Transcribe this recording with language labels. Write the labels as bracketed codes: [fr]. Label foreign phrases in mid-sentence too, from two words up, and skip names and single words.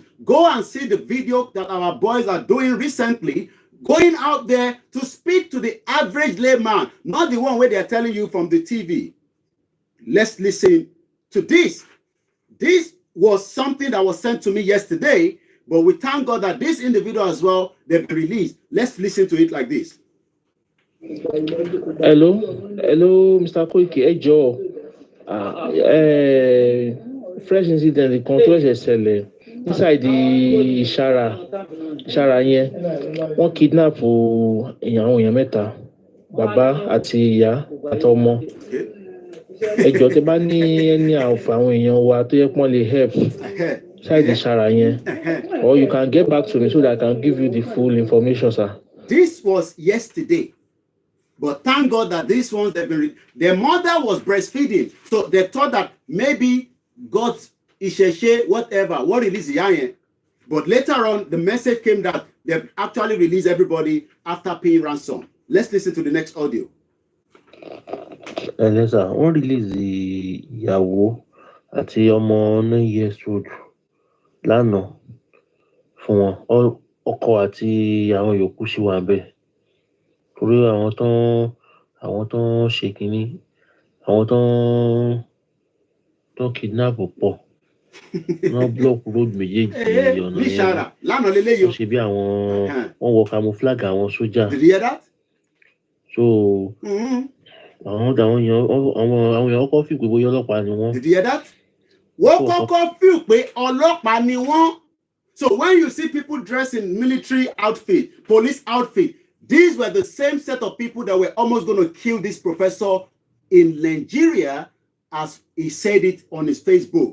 [en] Go and see the video that our boys are doing recently, going out there to speak to the average layman, not the one where they're telling you from the TV. Let's listen to this. This was something that was sent to me yesterday, but we thank God that this individual as well, they've been released. Let's listen to it like this. Hello, Mr. [yo] Koiki, ẹ jọ̀ọ́. [en] Fresh incident [yo] kan tó ṣẹ̀ṣẹ̀ ṣẹlẹ̀ [en] inside the [yo] ìṣara yẹn wọ́n kidnap àwọn èèyàn mẹ́ta, bàbá àti ìyá àti ọmọ. Ẹ jọ̀ọ́ tẹ́ bá ní ẹni àǹfà àwọn èèyàn wa tó yẹ pọ́n lè [en] help inside the [yo] ìṣara yẹn, [en] or you can get back to me so that I can give you the full information, sir. This was yesterday. But thank God that these ones, their mother was breastfeeding. So they thought that maybe God's Isheshe, whatever, what released Yayen. But later on, the message came that they've actually released everybody after paying ransom. Let's listen to the next audio. [yo] Sir, wọ́n release ìyàwó àti ọmọ [en] 9 years old [yo] lánàá fún wọn. Ọkọ àti àwọn yòókù sì wà bẹ́ẹ̀. Torí àwọn tán ṣe kínní, àwọn tán kidnap pọ̀. Wọ́n block road méjèèjì ọ̀nà yẹn. Wọ́n ṣe bí wọ́n wọ camouflage àwọn sójà. [en] Did you hear that? So Did you hear that? So when you see people dressed in military outfit, police outfit, these were the same set of people that were almost going to kill this professor in Nigeria, as he said it on his Facebook.